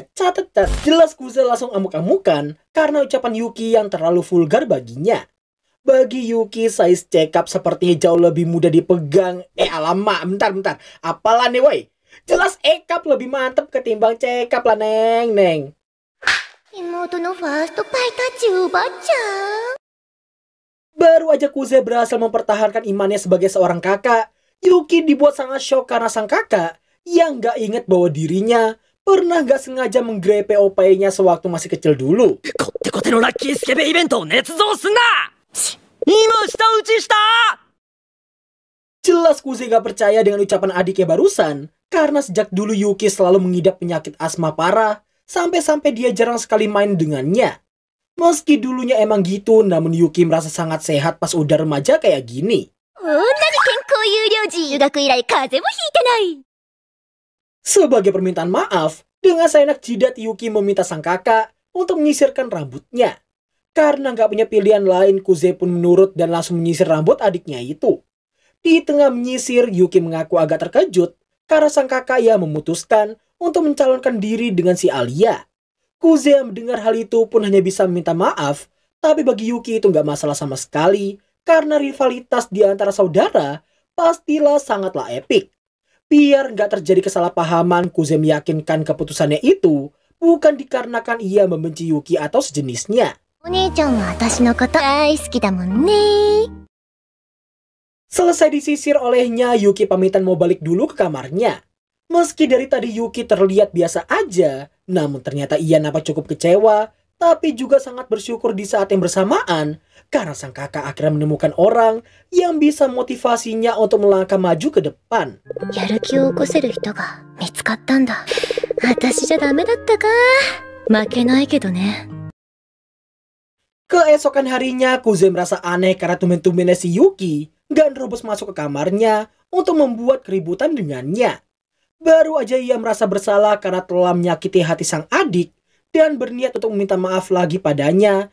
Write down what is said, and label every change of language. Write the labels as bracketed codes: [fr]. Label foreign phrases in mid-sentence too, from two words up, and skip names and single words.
[id] Catat, jelas Kuze langsung amuk-amukan karena ucapan Yuki yang terlalu vulgar baginya. Bagi Yuki, size cekap sepertinya jauh lebih mudah dipegang. Alamak, bentar. Apalah nih, woi? Jelas E-cup lebih mantep ketimbang cekap lah, Neng. [ja] 妹のファーストパイタッチ奪っちゃう。 [id] Baru aja Kuze berhasil mempertahankan imannya sebagai seorang kakak, Yuki dibuat sangat shock karena sang kakak yang gak inget bahwa dirinya pernah gak sengaja menggrepe OP-nya sewaktu masih kecil dulu. [ja] こってこてのラッキースケベイベントを捏造すんな。今舌打ちした。 [id] Jelas Kuze gak percaya dengan ucapan adiknya barusan, karena sejak dulu Yuki selalu mengidap penyakit asma parah, sampai-sampai dia jarang sekali main dengannya. Meski dulunya emang gitu, namun Yuki merasa sangat sehat pas udah remaja kayak gini. [ja] こんなに健康有料児。中学以来風邪もひいてない。 [id] Sebagai permintaan maaf, dengan seenak jidat Yuki meminta sang kakak untuk menyisirkan rambutnya. Karena nggak punya pilihan lain, Kuze pun menurut dan langsung menyisir rambut adiknya itu. Di tengah menyisir, Yuki mengaku agak terkejut karena sang kakak yang memutuskan untuk mencalonkan diri dengan si Alia. Kuze yang mendengar hal itu pun hanya bisa meminta maaf, tapi bagi Yuki itu nggak masalah sama sekali karena rivalitas di antara saudara pastilah sangatlah epik. Biar nggak terjadi kesalahpahaman, Kuze meyakinkan keputusannya itu bukan dikarenakan ia membenci Yuki atau sejenisnya. [ja] お姉ちゃんは私のこと大好きだもんね。 [id] Selesai disisir olehnya, Yuki pamitan mau balik dulu ke kamarnya. Meski dari tadi Yuki terlihat biasa aja, namun ternyata ia nampak cukup kecewa, tapi juga sangat bersyukur di saat yang bersamaan, karena sang kakak akhirnya menemukan orang yang bisa motivasinya untuk melangkah maju ke depan. [ja] やる気を起こせる人が見つかったんだ。私じゃダメだったか。負けないけどね。 [id] Keesokan harinya, Kuze merasa aneh karena tumben-tumbennya si Yuki nggak nerobos masuk ke kamarnya untuk membuat keributan dengannya. Baru aja ia merasa bersalah karena telah menyakiti hati sang adik dan berniat untuk meminta maaf lagi padanya.